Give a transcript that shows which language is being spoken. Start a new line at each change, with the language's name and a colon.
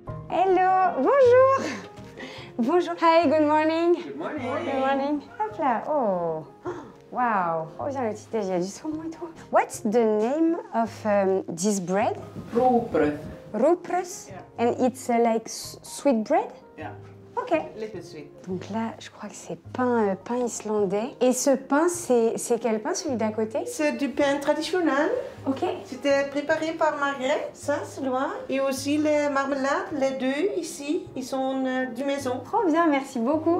English: Hello, bonjour. Bonjour. Hi, good morning. Good morning. Good morning. Hop là, oh. Wow.
French: Oh, bien le petit déj, il y a du saumon et tout.
English: What's the name of this bread?
Icelandic: Rugbrauð. Rugbrauð.
English: Yeah. And it's like sweet bread? Yeah. Ok. Little sweet.
French: Donc là, je crois que c'est pain islandais. Et ce pain, c'est quel pain, celui d'à côté? C'est du pain traditionnel. Ok. C'était préparé par Margrethe, ça c'est loin. Et aussi les marmelades, les deux ici, ils sont du maison. Trop bien, merci beaucoup.